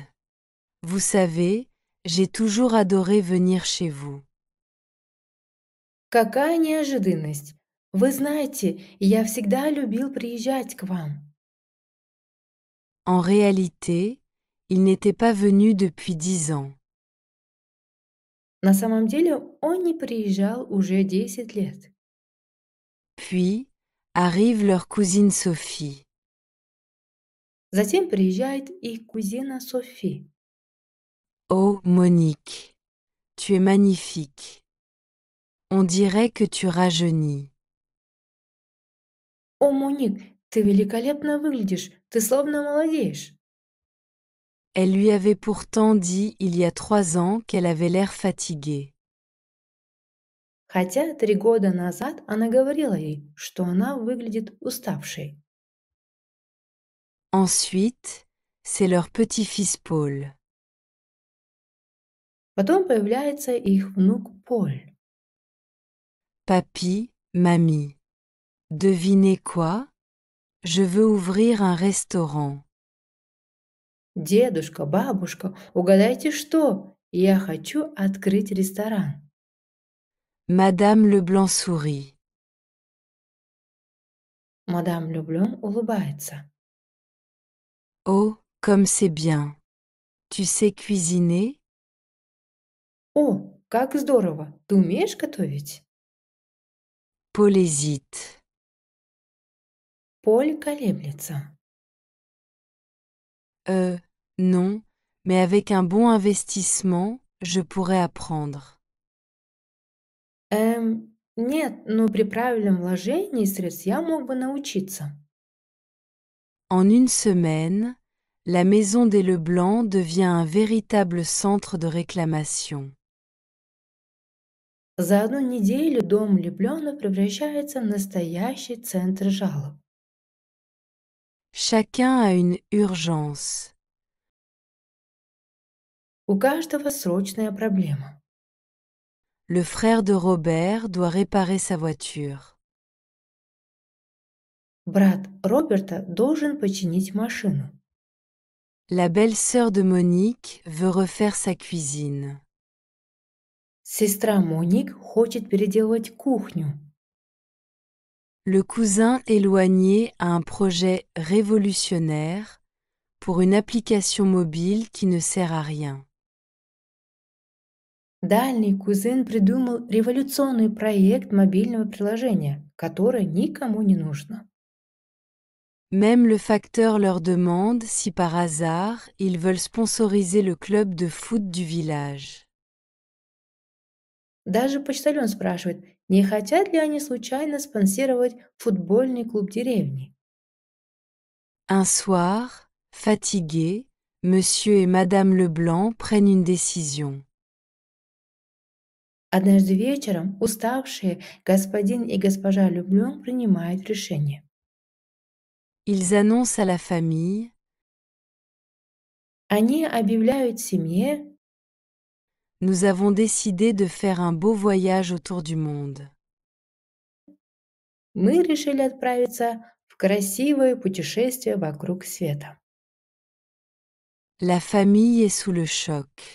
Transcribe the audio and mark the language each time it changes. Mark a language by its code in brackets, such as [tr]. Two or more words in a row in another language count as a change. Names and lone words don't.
[fr] Vous savez, j'ai toujours adoré venir chez vous. [ru] Какая неожиданность! Вы знаете, я всегда любил приезжать к вам. [fr] En réalité, il n'était pas venu depuis 10 ans. [ru] На самом деле он не приезжал уже 10 лет. [fr] Puis, arrive leur cousine Sophie. [ru] Затем приезжает их кузина Софи. [fr] Oh, Monique, tu es magnifique. On dirait que tu rajeunis. [ru] «О, Моник, ты великолепно выглядишь, ты словно молодеешь». [fr] Elle lui avait pourtant dit il y a 3 ans qu'elle avait l'air fatiguée. [ru] Хотя 3 года назад она говорила ей, что она выглядит уставшей. [fr] Ensuite, c'est leur petit-fils Paul. [ru] Потом появляется их внук Поль. [fr] Papy, mamie. Devinez quoi? Je veux ouvrir un restaurant. [ru] «Дедушка, бабушка, угадайте что? Я хочу открыть ресторан». [fr] Madame Leblanc sourit. [ru] Мадам Люблон улыбается. [fr] Oh, comme c'est bien. Tu sais cuisiner? [ru] «О, как здорово! Ты умеешь готовить?» [fr] Paul hésite. [ru] Поль колеблется. [fr] Non, mais avec un bon investissement, je pourrais apprendre. [ru] Нет, но при правильном вложении средств я мог бы научиться. [fr] En une semaine, la maison des Leblanc devient un véritable centre de réclamation. [ru] За одну неделю дом влюбленных превращается в настоящий центр жалоб. [fr] Chacun a une urgence. [ru] У каждого срочная проблема. [fr] Le frère de Robert doit réparer sa voiture. [ru] Брат Роберта должен починить машину. [fr] La belle-sœur de Monique veut refaire sa cuisine. [ru] Сестра Моник хочет переделывать кухню. [fr] Le cousin éloigné a un projet révolutionnaire pour une application mobile qui ne sert à rien. [ru] Дальний кузен придумал революционный проект мобильного приложения, которое никому не нужно. [fr] Même le facteur leur demande si par hasard ils veulent sponsoriser le club de foot du village. [ru] Даже почтальон спрашивает, не хотят ли они случайно спонсировать футбольный клуб деревни. [fr] Un soir, fatigués, Monsieur et Madame Leblanc prennent une décision. [ru] Однажды вечером уставшие господин и госпожа Люблен принимают решение. [fr] Ils annoncent à la famille: [ru] Они объявляют семье: [fr] nous avons décidé de faire un beau voyage autour du monde. [ru] мы решили отправиться в красивое путешествие вокруг света. [fr] La famille est sous le choc.